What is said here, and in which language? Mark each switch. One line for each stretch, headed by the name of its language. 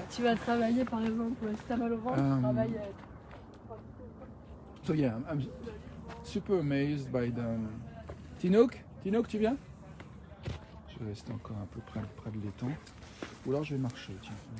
French: Tu vas travailler par exemple, si t'as mal au ventre, tu travailles.
English: So yeah, I'm super amazed by the.
French: Tinouk, tu viens? Je vais rester encore un peu près de l'étang. Ou alors je vais marcher, tiens.